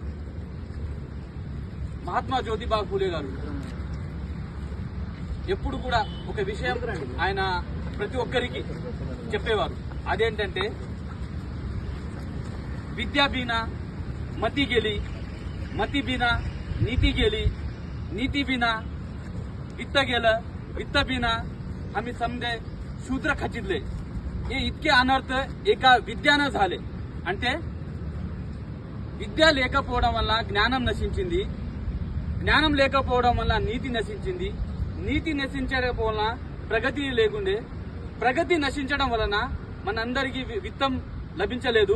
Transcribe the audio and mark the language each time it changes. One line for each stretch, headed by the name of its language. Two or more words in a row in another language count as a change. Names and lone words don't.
Telugu: మహాత్మా జ్యోతిబా ఫూలే గారు ఎప్పుడు కూడా ఒక విషయం ఆయన ప్రతి ఒక్కరికి చెప్పేవారు.
Marathi: అదేంటంటే विद्या बिना मति गेली, मति बिना नीति गेली, नीति बिना वित्त गेलं, वित्त बिना आम्ही समजे शूद्र खचितले. हे इतके अनर्थ एका विद्यानं झाले.
Telugu: అంటే విద్య లేకపోవడం వల్ల జ్ఞానం నశించింది, జ్ఞానం లేకపోవడం వల్ల నీతి నశించింది, నీతి నశించడం వలన ప్రగతి లేకుండే, ప్రగతి నశించడం వలన మనందరికీ విత్తం లభించలేదు.